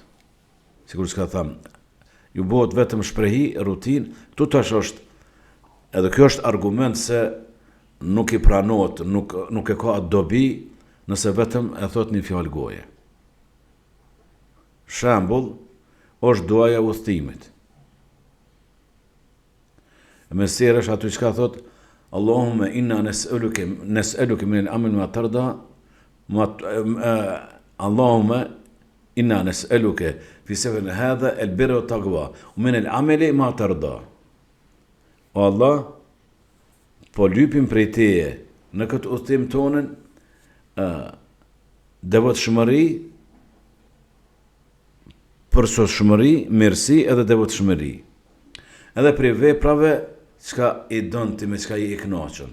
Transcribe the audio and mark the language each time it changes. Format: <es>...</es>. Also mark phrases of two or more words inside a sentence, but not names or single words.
<sq>Sikur çka tham, ju bëhet vetëm shprehi, rutinë, tu tash është, edhe kjo është argument se nuk i pranohet, nuk e ka atë dobi nëse vetëm e thot një fjalë goje. Shembull, është duaja udhëtimit. Me sirësh aty çka thot,</sq> <ar>اللهم إنا نسألك من الأمر ما ترضى، اللهم إنا نسألك في سفر هذا البر وتقوى ومن العمل ما ترضى.</ar> <sq>O Allah, po lypim prej teje në këtë udhëtim tonën devotshmëri, përsosshmëri, mirësi edhe devotshmëri. Edhe prej veprave çka i don ti me çka i kënaqur.</sq>